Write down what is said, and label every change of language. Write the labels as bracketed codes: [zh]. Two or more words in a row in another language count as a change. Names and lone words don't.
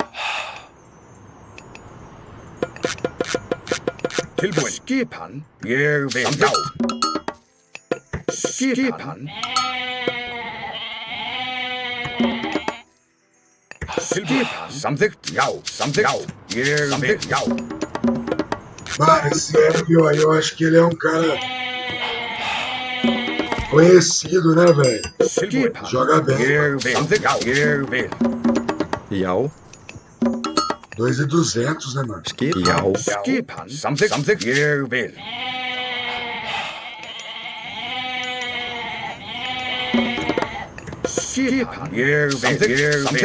[is] Tilbúin. Skipan. Ég vil. Samþykkt. Skipan. Skipan. Samþykkt. Já. Samþykkt. Já. Ég vil. Já. [pt] Mano, esse Evil aí, eu acho que ele é um cara conhecido, né, velho? [is] Skipan. [pt] Joga bem. [is] Ég vil. Samþykkt. Já. Ég vil. Já, [pt] 2.200, né, mano? [is] skipan. Já. Skipan. Samþykkt. Samþykkt. Ég vil. Skipan. Ég vil.